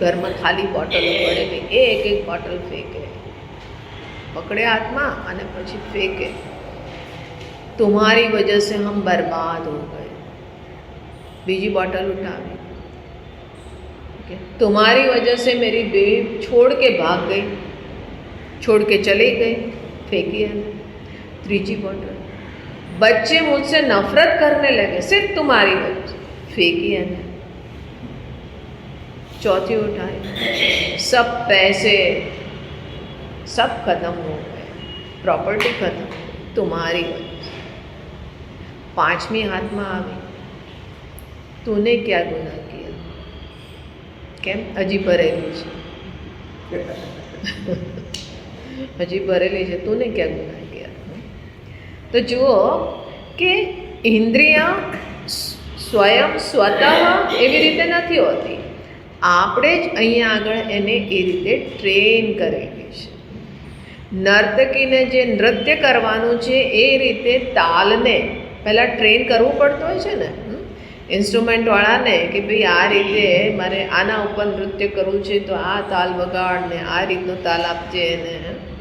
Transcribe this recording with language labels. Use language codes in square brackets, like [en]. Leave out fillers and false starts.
[gu] ઘરમાં ખાલી બોટલો પડેલી, એક બોટલ ફેંકે, પકડે હાથમાં અને પછી ફેંકે. [hi] तुम्हारी वजह से हम बर्बाद हो गए. [gu] बीजी बॉटल उठावी, [hi] तुम्हारी वजह से मेरी बीवी छोड़ के भाग गई, छोड़ के चली गई, फेंकी है. तीसरी बॉटल, बच्चे मुझसे नफरत करने लगे सिर्फ तुम्हारी वजह से, फेंकी है. चौथी उठाई, सब पैसे सब खत्म हो गए, प्रॉपर्टी खत्म, तुम्हारी वजह से. पांचवी हाथ में आई, तूने क्या गुनाह किया, [gu] केम हजी भरेली છે, હજી ભરેલી છે, [hi] तूने क्या गुनाह किया. [gu] તો જુઓ કે ઇન્દ્રિય સ્વયં સ્વતઃ એવી રીતે નથી હોતી, આપણે જ અહીંયા આગળ એને એ રીતે ટ્રેન કરેલી છે. નર્તકીને જે નૃત્ય કરવાનું છે એ રીતે તાલને પહેલાં ટ્રેન કરવું પડતું હોય છે ને, ઇન્સ્ટ્રુમેન્ટવાળાને કે ભાઈ આ રીતે મારે આના ઉપર નૃત્ય કરવું છે તો આ તાલ વગાડ ને આ રીતનો તાલ આપજે એને.